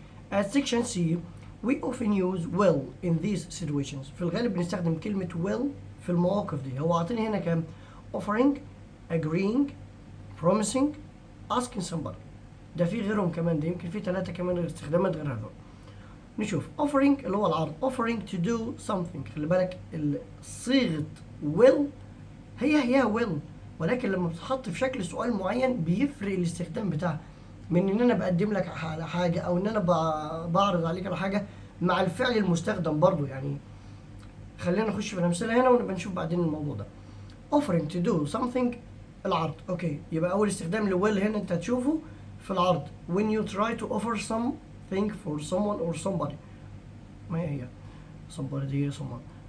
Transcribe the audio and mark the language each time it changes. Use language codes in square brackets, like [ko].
[en] At section C we often use will in these situations. [ar] في الغالب بنستخدم كلمة will في المواقف دي. هو عاطيني هنا كام؟ [en] offering, agreeing, promising, asking somebody. [ar] ده في غيرهم كمان. ده يمكن في 3 كمان استخدامات غير هذول. نشوف offering اللي هو العرض. [en] offering to do something. [ar] خلي بالك صيغة will هي will ولكن لما بتتحط في شكل سؤال معين بيفرق الاستخدام بتاعها من ان انا بقدم لك على حاجة او ان انا بعرض عليك على حاجة مع الفعل المستخدم برضو. يعني خلينا نخش في الامثلة هنا ونبقى نشوف بعدين الموضوع ده. [en] offering to do something العرض. [ar] اوكي يبقى اول استخدام لويل هنا انت هتشوفه في العرض [en] when you try to offer something for someone or somebody. [ar] ما هي somebody دي someone.